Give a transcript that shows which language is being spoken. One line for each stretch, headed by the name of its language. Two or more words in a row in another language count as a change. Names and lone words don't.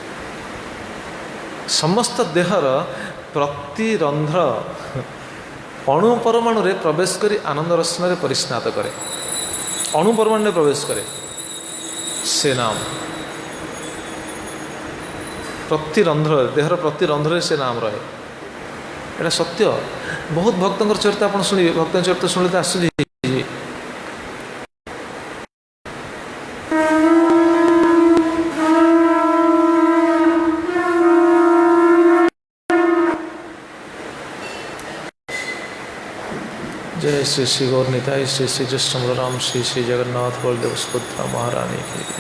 Odia: ସମସ୍ତ ଦେହର ପ୍ରତି ରନ୍ଧ୍ର ଅଣୁ ପରମାଣୁରେ ପ୍ରବେଶ କରି ଆନନ୍ଦ ରସନରେ ପରିସ୍ନାତ କରେ। ଅଣୁ ପରମାଣୁରେ ପ୍ରବେଶ କରେ ସେ ନାମ। ପ୍ରତି ରନ୍ଧ୍ର, ଦେହର ପ୍ରତି ରନ୍ଧ୍ରରେ ସେ ନାମ ରହେ। ଏଇଟା ସତ୍ୟ। ବହୁତ ଭକ୍ତଙ୍କର ଚରିତ୍ର ଆପଣ ଶୁଣିବେ, ଭକ୍ତଙ୍କ ଚରିତ୍ର ଶୁଣିଲେ ତ ଆଶ୍ଚର୍ଯ୍ୟ ହେଇଯିବେ।
Hindi: जय श्री श्री गौर निताई, श्री श्री कृष्ण बलराम, श्री श्री जगन्नाथ बलदेव सुभद्रा महारानी की।